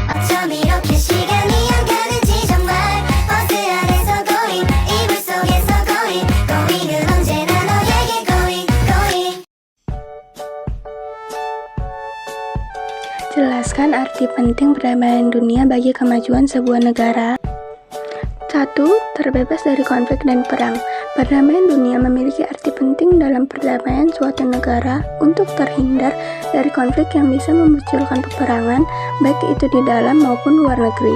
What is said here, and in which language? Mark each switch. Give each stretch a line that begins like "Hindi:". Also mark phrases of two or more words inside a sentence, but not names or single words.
Korean: 참 이렇게 시간이 안 가는지 정말 버스 안에서 going 이불 속에서 going은 언제나 너에게 going.
Indonesian: Jelaskan arti penting perdamaian dunia bagi kemajuan sebuah negara. 1. Terbebas dari konflik dan perang. Perdamaian dunia memiliki arti penting dalam perdamaian suatu negara untuk terhindar dari konflik yang bisa memunculkan peperangan, baik itu di dalam maupun luar negeri.